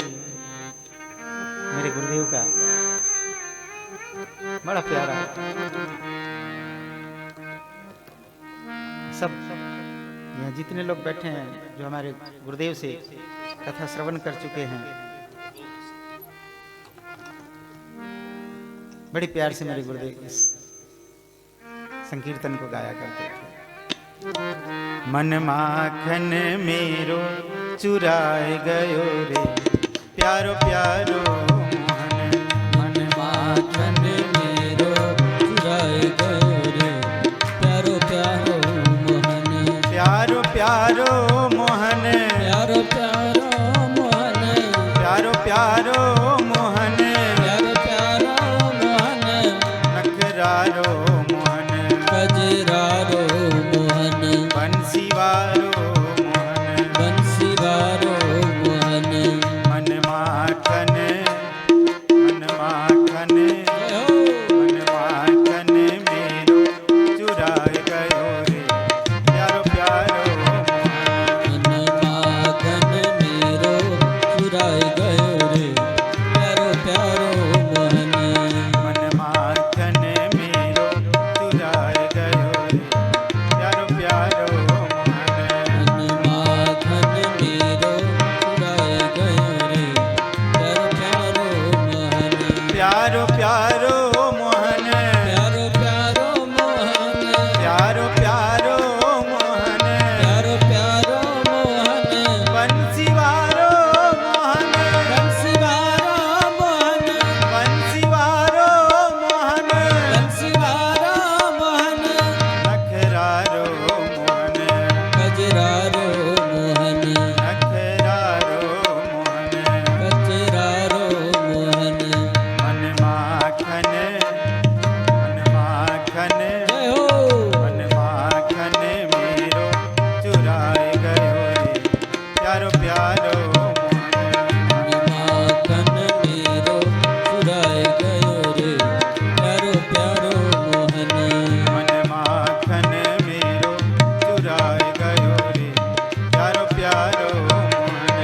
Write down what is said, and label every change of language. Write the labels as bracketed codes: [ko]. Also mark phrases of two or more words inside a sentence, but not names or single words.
[hi] मेरे गुरुदेव का बड़ा प्यारा सब यहाँ जितने लोग बैठे हैं जो हमारे गुरुदेव से कथा श्रवण कर चुके हैं, बड़े प्यार से मेरे गुरुदेव इस संकीर्तन को गाया करते थे। [bra] मन माखन मेरो चुराए गयो रे, प्यारो प्यारो मोहन। मन माखन मेरो चुराए गयो रे, प्यारो प्यारो मोहन। प्यारो प्यारो मोहन। प्यारो प्यारो मोहन। प्यारो प्यारो मोहन। प्यारो प्यारो मोहन। नखरारो मोहन। कजरारो मोहन। बंसीवारो मोहन। बंसीवारो मोहन। मन माखन मन माखन मन माखन मेरो चुराए गयो रे, प्यारो प्यारो मोहन। मन माखन मेरो चुराए गयो रे, प्यारो प्यारो मोहन। मन माखन मेरो चुराए गयो रे, प्यारो प्यारो मोहन। मन माखन मेरो चुराए गयो रे, प्यारो प्यारो मोहन। प्यारो प्यारो मोहन। प्यारो प्यारो मोहन। प्यारो प्यारो मोहन। प्यारो प्यारो मोहन। बंसीवारो मोहन। बंसीवारो मोहन। बंसीवारो मोहन। बंसीवारो मोहन। नखरारो मोहन। कजरारो मोहन। नखरारो मोहन। कजरारो मोहन। मन माखन मन माखन जय हो। मन माखन मेरो चुराए गयो रे, प्यारो प्यारो मोहन। मन माखन मेरो चुराए गयो रे, प्यारो प्यारो मोहन। मन माखन मेरो चुराए गयो रे, प्यारो प्यारो मोहन।